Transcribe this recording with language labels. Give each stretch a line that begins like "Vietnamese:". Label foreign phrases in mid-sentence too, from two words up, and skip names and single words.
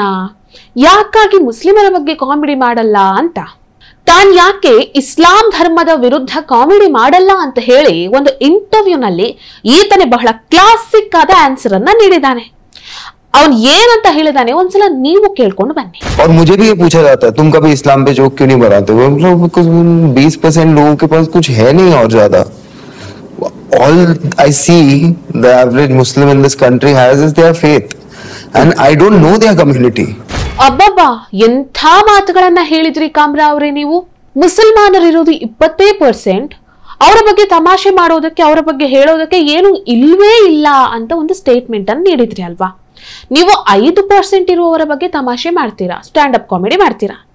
Kannada: ಯಾಕಾಗಿ ಮುಸ್ಲಿಮರ ಬಗ್ಗೆ ಕಾಮಿಡಿ ಮಾಡಲ್ಲ ಅಂತ, ತಾನ್ ಯಾಕೆ ಇಸ್ಲಾಂ ಧರ್ಮದ ವಿರುದ್ಧ ಕಾಮಿಡಿ ಮಾಡಲ್ಲ ಅಂತ ಹೇಳಿ ಒಂದು ಇಂಟರ್ವ್ಯೂನಲ್ಲಿ ಈತನೇ ಬಹಳ ಕ್ಲಾಸಿಕ್ ಆದ ಆನ್ಸರ್ ಅನ್ನ ನೀಡಿದ್ದಾನೆ. ಅವನ್ ಏನಂತ ಹೇಳಿದಾನೆ ಒಂದ್ಸಲ ನೀವು ಕೇಳ್ಕೊಂಡು ಬನ್ನಿ.
Hindi: और मुझे भी ये पूछा जाता है तुम कभी इस्लाम पे जोक क्यों नहीं बनाते हो? बिकॉज़ 20% लोगों के पास कुछ है नहीं और ज्यादा.
English: All I see the average Muslim in this country has is their faith and I don't know their community.
Kannada: ಅಬ್ಬಬ್ಬಾ, ಎಂಥ ಮಾತುಗಳನ್ನ ಹೇಳಿದ್ರಿ ಕಾಮ್ರಾ ಅವರೇ ನೀವು. ಮುಸಲ್ಮಾನರಿರೋದು 20%, ಅವರ ಬಗ್ಗೆ ತಮಾಷೆ ಮಾಡೋದಕ್ಕೆ, ಅವರ ಬಗ್ಗೆ ಹೇಳೋದಕ್ಕೆ ಏನು ಇಲ್ವೇ ಇಲ್ಲ ಅಂತ ಒಂದು ಸ್ಟೇಟ್ಮೆಂಟ್ ಅನ್ನು ನೀಡಿದ್ರಿ ಅಲ್ವಾ. ನೀವು 5% ಇರುವವರ ಬಗ್ಗೆ ತಮಾಷೆ ಮಾಡ್ತೀರಾ,
English: stand up comedy
Kannada: ಮಾಡ್ತೀರಾ.